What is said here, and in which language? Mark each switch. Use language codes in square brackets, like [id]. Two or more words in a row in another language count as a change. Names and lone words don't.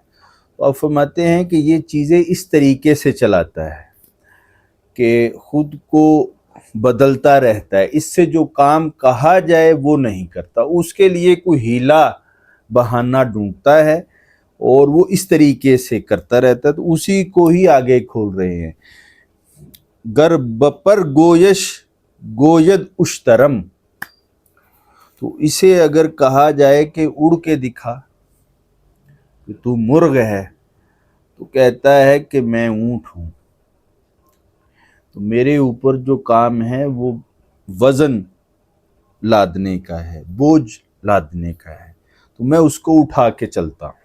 [ur] تو اب فرماتے ہیں کہ یہ چیزیں اس طریقے سے چلاتا ہے کہ خود کو بدلتا رہتا ہے، اس سے جو کام کہا جائے وہ نہیں کرتا، اس کے لیے کوئی ہیلا بہانہ ڈھونڈتا ہے اور وہ اس طریقے سے کرتا رہتا ہے۔ تو اسی کو ہی آگے کھول رہے ہیں، [fa] گر بپر گویش گوید اشترم، [ur] تو اسے اگر کہا جائے کہ اڑ کے دکھا کہ تو مرغ ہے، تو کہتا ہے کہ میں اونٹ ہوں، تو میرے اوپر جو کام ہے وہ وزن لادنے کا ہے، بوجھ لادنے کا ہے، تو میں اس کو اٹھا کے چلتا ہوں۔